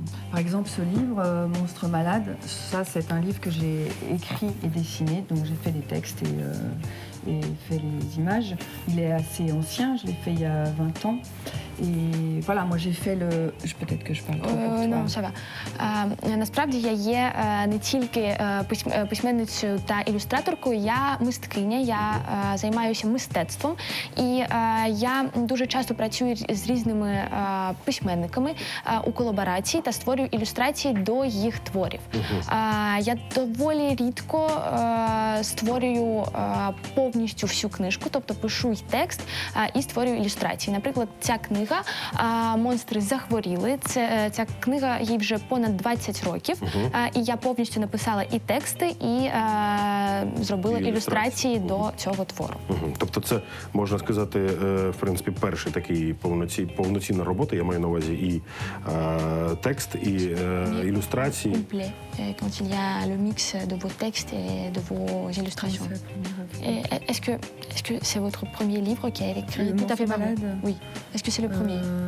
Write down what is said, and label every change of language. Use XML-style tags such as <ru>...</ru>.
<fr>Par exemple, ce livre, Monstre malade, ça c'est un livre que j'ai écrit et dessiné, donc j'ai fait les textes et fait les images. Il est assez ancien, je l'ai fait il y a 20 ans. Et voilà, moi j'ai fait le... Peut-être que je parle trop pour toi. Ну, все va.</fr> <uk>Насправді я є не тільки письменницею та ілюстраторкою, я мисткиня, я займаюся мистецтвом. І я дуже часто працюю з різними письменниками у колаборації та створюю ілюстрації до їх творів. Я доволі рідко створюю повністю всю книжку, тобто пишу й текст і створюю ілюстрації. Наприклад, ця книга «Монстри захворіли». Ця книга, їй вже понад 20 років, і я повністю написала і тексти, і зробила ілюстрації до цього твору. Тобто це, можна сказати, в принципі, перший такий повноцінна робота, я маю на увазі і текст, і ілюстрації.</uk> <fr>Quand il y a le mix de vos textes et de vos illustrations. Est-ce que c'est votre premier livre qui a été écrit Le tout à fait par vous? Malade. Oui. Est-ce que c'est le premier?</fr>